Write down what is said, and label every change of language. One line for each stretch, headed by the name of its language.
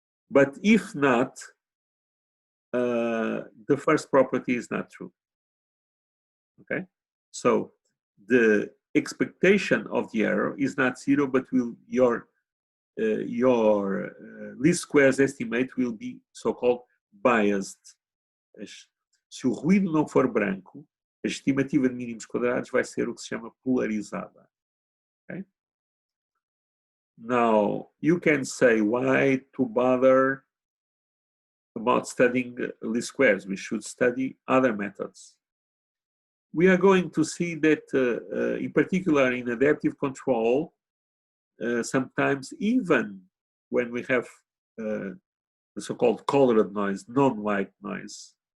English: But if not, the first property is not true. Okay, so the expectation of the error is not 0, but your least squares estimate will be so-called biased.
Portuguese: Se o ruído não for branco, a estimativa de mínimos quadrados vai ser o que se chama polarizada.
English: Okay? Now, you can say, why to bother about studying least squares? We should study other methods. We are going to see that, in particular in adaptive control, sometimes even when we have the so-called colored noise, non-white noise,